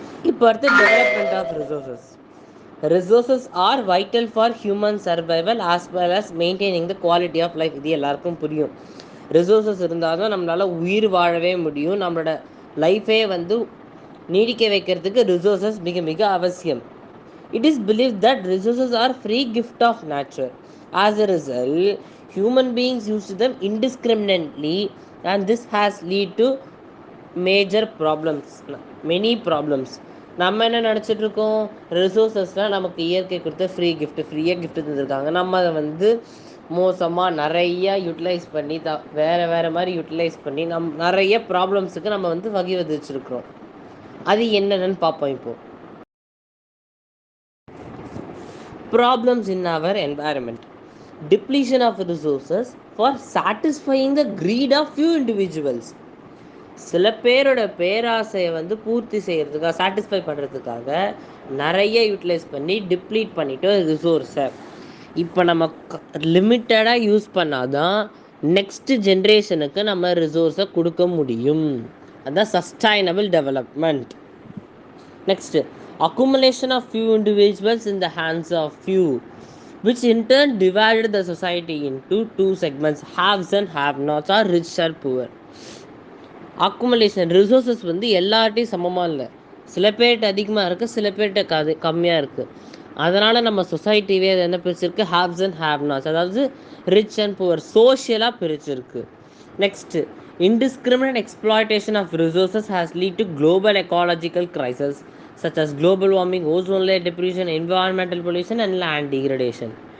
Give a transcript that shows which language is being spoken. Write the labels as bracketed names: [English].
[English] இப்போ அடுத்து development of resources are vital for human survival as well as maintaining the quality of life. [Tamil] இது எல்லாருக்கும் புரியும். Resources இருந்தால் தான் நம்மளால் உயிர் வாழவே முடியும். நம்மளோட லைஃபே வந்து நீடிக்க வைக்கிறதுக்கு ரிசோர்ஸஸ் மிக மிக அவசியம். [English] It is believed that resources are free gift of nature. As a result, human beings use them indiscriminately and this has lead to many problems. [Tamil] நம்ம என்ன நினச்சிட்டு இருக்கோம்? ரிசோர்ஸஸ்லாம் நமக்கு இயற்கை கொடுத்த ஃப்ரீயாக கிஃப்ட் தந்துருக்காங்க. நம்ம அதை வந்து மோசமாக நிறையா யூட்டிலைஸ் பண்ணி வேறு மாதிரி யூட்டிலைஸ் பண்ணி நிறைய ப்ராப்ளம்ஸுக்கு நம்ம வந்து வகை விதிச்சிருக்கிறோம். அது என்னென்னு பார்ப்போம். [English] இப்போது problems in our environment, depletion of resources for satisfying the greed of few individuals. [Tamil] சில பேரோட பேராசையை வந்து பூர்த்தி செய்கிறதுக்காக சாட்டிஸ்ஃபை பண்ணுறதுக்காக நிறைய யூட்டிலைஸ் பண்ணி டிப்ளீட் பண்ணிவிட்டு ரிசோர்ஸை இப்போ நம்ம லிமிட்டடாக யூஸ் பண்ணாதான் நெக்ஸ்ட் ஜென்ரேஷனுக்கு நம்ம ரிசோர்ஸை கொடுக்க முடியும். அதுதான் sustainable development. [English] Next, accumulation of few individuals in the hands of few which in turn divided the society into two segments, haves and have-nots, or rich or poor. [Tamil] Accumulation resources வந்து எல்லார்ட்டையும் சமமாக இல்லை, சில பேர்கிட்ட அதிகமாக இருக்குது, சில பேர்கிட்ட கம்மியாக இருக்குது. அதனால் நம்ம சொசைட்டிவே அது என்ன பிரிச்சிருக்கு, ஹேவ்ஸ் அண்ட் ஹேவ்-நாட்ஸ், அதாவது rich and poor சோஷியலாக பிரிச்சிருக்கு. [English] Next, indiscriminate exploitation of resources has led to global ecological crises such as global warming, ozone layer depletion, environmental pollution and land degradation.